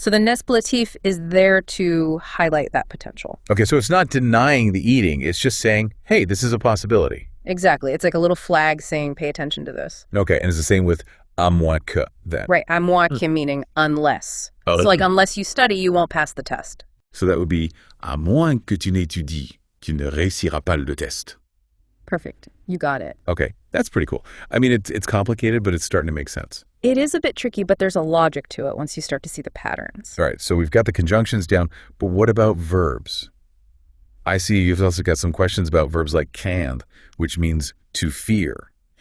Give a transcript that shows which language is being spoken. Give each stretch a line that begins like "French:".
English: So the expletif is there to highlight that potential. Okay, so it's not denying the eating. It's just saying, hey, this is a possibility. Exactly. It's like a little flag saying, pay attention to this. Okay, and it's the same with
French: à moins que
English: then. Right.
French: À moins que
English: meaning unless. Oh, so like unless you study, you won't pass the test. So that would be
French: à moins que tu n'étudies, tu ne réussiras pas le test.
English: Perfect. You got it. Okay, that's pretty cool. I mean, it's complicated, but it's starting to make sense. It is a bit tricky, but there's a logic to it once you start to see the patterns. All right, so we've got the conjunctions down, but what about verbs? I see you've also got some questions about verbs like craindre, which means to fear.